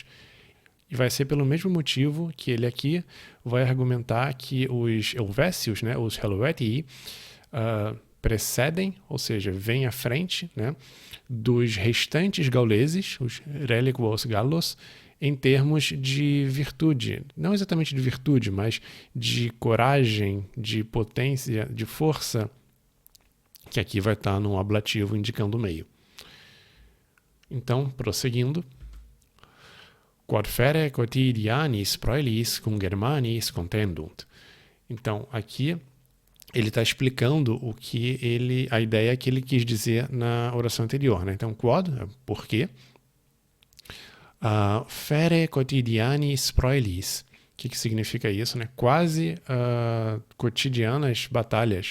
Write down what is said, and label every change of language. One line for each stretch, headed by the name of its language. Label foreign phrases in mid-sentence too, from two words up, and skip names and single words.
Portuguese: E vai ser pelo mesmo motivo que ele aqui vai argumentar que os Helvécios, os Helvetii, precedem, ou seja, vêm à frente dos restantes gauleses, os
Latin: reliquos gallos,
Portuguese: em termos de virtude. Não exatamente de virtude, mas de coragem, de potência, de força, que aqui vai estar num ablativo indicando o meio. Então, prosseguindo.
Latin: Quod fere quotidianis proelis cum Germanis contendunt.
Portuguese: Então, aqui ele está explicando a ideia que ele quis dizer na oração anterior. Então, quod, por quê?
Latin: Fere quotidianis proelis.
Portuguese: O que significa isso? Quase cotidianas batalhas.